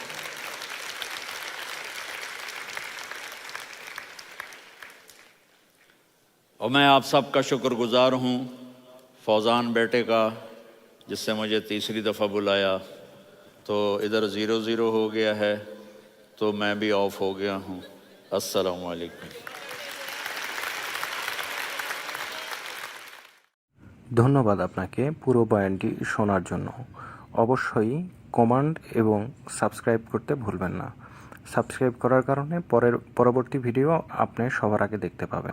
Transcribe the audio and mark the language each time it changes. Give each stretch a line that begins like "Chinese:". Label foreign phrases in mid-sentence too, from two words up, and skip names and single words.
Urdu: اور میں آپ سب کا شکر گزار ہوں، فوزان بیٹے کا، جس سے مجھے تیسری دفعہ بلایا، تو ادھر 0-0 ہو گیا ہے تو میں بھی آف ہو گیا ہوں۔ السلام علیکم۔
Bangla: ধন্যবাদ আপনাকে পুরো বয়ানটি শোনার জন্য। অবশ্যই কমেন্ট এবং সাবস্ক্রাইব করতে ভুলবেন না। সাবস্ক্রাইব করার কারণে পরবর্তী ভিডিও আপনি সবার আগে দেখতে পাবেন।